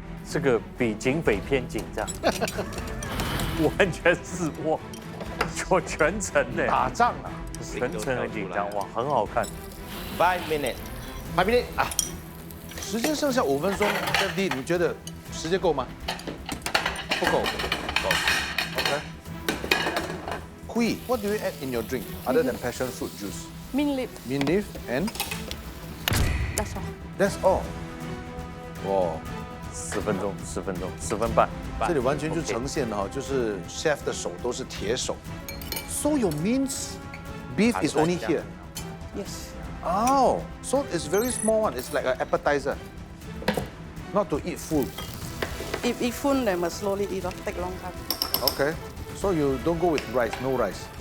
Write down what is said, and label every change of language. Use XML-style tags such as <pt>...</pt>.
<zh>这个比警匪片紧张，完全是我全程呢，打仗啊，全程很紧张，哇，很好看。</zh> <en>5 minutes。 5 minutes 啊，</en> <zh>时间剩下5分钟。 Chef D， 你觉得时间够吗？不够。够。OK。</zh> <en>Hui, what do you add in your drink other than passion fruit juice? Mint leaf. Mint leaf and That's all. that's all. 哇，</en> <zh>10分钟，10分钟，10分半。这里完全就呈现了哈，就是 chef 的手都是铁手。</zh> <en>So your minced beef is only here. Yes. Oh, so it's very small one. It's like an appetizer. Not to eat full. If eat full, then must slowly eat. Take long time. Okay. So you don't go with rice, no rice.</en>